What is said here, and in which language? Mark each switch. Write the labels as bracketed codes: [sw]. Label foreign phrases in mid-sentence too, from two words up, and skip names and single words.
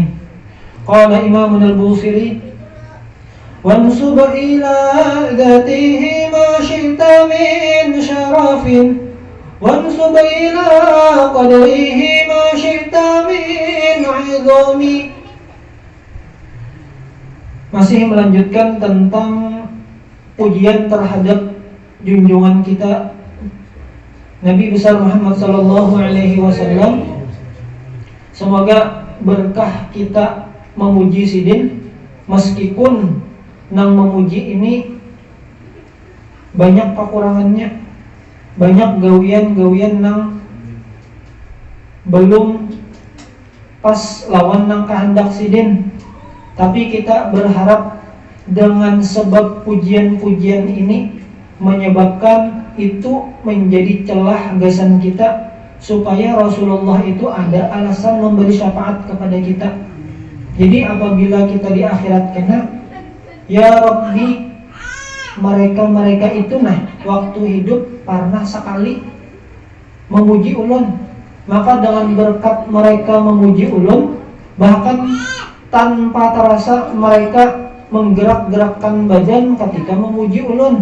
[ar] قال إمامنا البوصيري وانسب إلى ذاته ما شئت من شرف وانسب إلى قدره ما شئت من عظم. [id] Masih melanjutkan tentang pujian terhadap junjungan kita Nabi besar Muhammad [ar] صلى الله عليه وسلم. [bjn] Semoga berkah kita memuji sidin, meskipun nang memuji ini banyak kekurangannya, banyak gawian-gawian nang belum pas lawan nang kehendak sidin. [id] Tapi kita berharap dengan sebab pujian-pujian ini menyebabkan itu menjadi celah gasan kita, supaya Rasulullah itu ada alasan memberi syafaat kepada kita. Jadi apabila kita di akhirat kena, [ar] يا رب, [id] mereka itu waktu hidup pernah sekali memuji ulun, maka dengan berkat mereka memuji ulun, bahkan tanpa terasa mereka menggerak-gerakkan badan ketika memuji ulun.